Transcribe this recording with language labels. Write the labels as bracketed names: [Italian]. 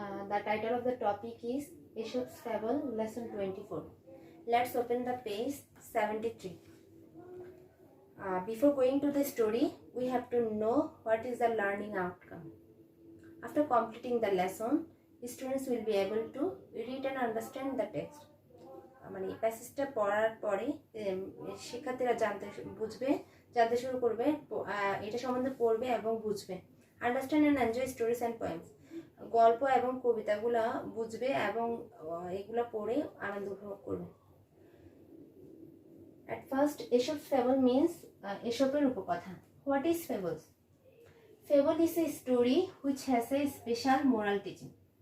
[English] The title of the topic is Aesop's Fable, lesson 24. Let's open the page 73. Before going to the story, we have to know what is the learning outcome. After completing the lesson, students will be able to read and understand the text. [Bangla] মানে প্যাসেজটা পড়ার পরে শিক্ষার্থীরা জানতে শুরু করবে, এটা সম্বন্ধে পড়বে এবং বুঝবে। [English] understand and enjoy stories and poems, [Bangla] গল্প এবং কবিতাগুলো বুঝবে এবং এগুলো পড়ে আনন্দ উপভোগ করবে। [English] At first, Aesop's fable means [Bangla] এসবের উপকথা. [English] What is fables? Fable is a story which has a special moral teaching.